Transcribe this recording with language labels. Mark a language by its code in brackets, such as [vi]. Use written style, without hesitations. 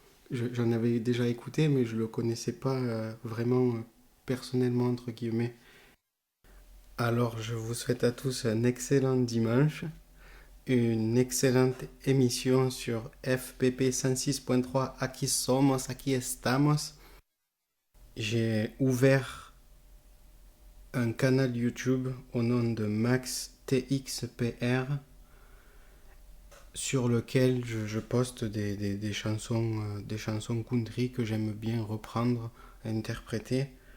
[fr] J'en avais déjà écouté, mais je le connaissais pas vraiment personnellement, entre guillemets. Alors, je vous souhaite à tous un excellent dimanche une excellente émission sur FPP 106.3. [es] Aquí somos, aquí estamos. [fr] J'ai ouvert un canal YouTube au nom de Max TXPR sur lequel je poste des chansons country que j'aime bien reprendre, interpréter.